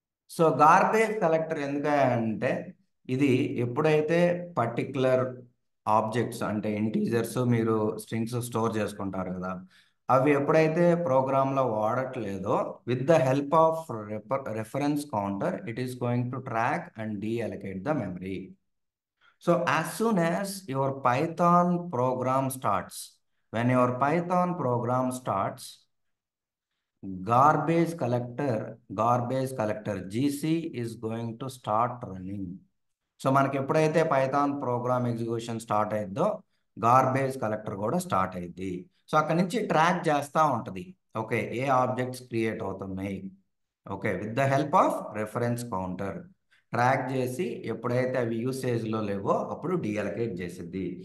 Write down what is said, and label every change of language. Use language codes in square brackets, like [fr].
[te] So garbage collector ఎందుకంటే ఇది ఎప్పుడైతే పర్టిక్యులర్ ఆబ్జెక్ట్స్ అంటే ఇంటీజర్స్ మీరు స్ట్రింగ్స్ స్టోర్ చేసుకుంటారు కదా, అవి ఎప్పుడైతే ప్రోగ్రాంలో వాడట్లేదో [en] With the help of reference counter it is going to track and deallocate the memory. So as soon as your Python program starts, when your Python program starts, garbage collector GC is going to start running. [te] So మనకి ఎప్పుడైతే Python program execution start అయ్యిద్దో garbage collector కూడా start అయ్యిద్ది. So అక్కడ నుంచి track చేస్తూ ఉంటుంది. Okay, ఏ objects create అవుతున్నాయి, okay, [en] with the help of reference counter [te] track చేసి ఎప్పుడైతే అవి యూసేజ్లో లేవో అప్పుడు డీఅలొకేట్ చేసిద్ది.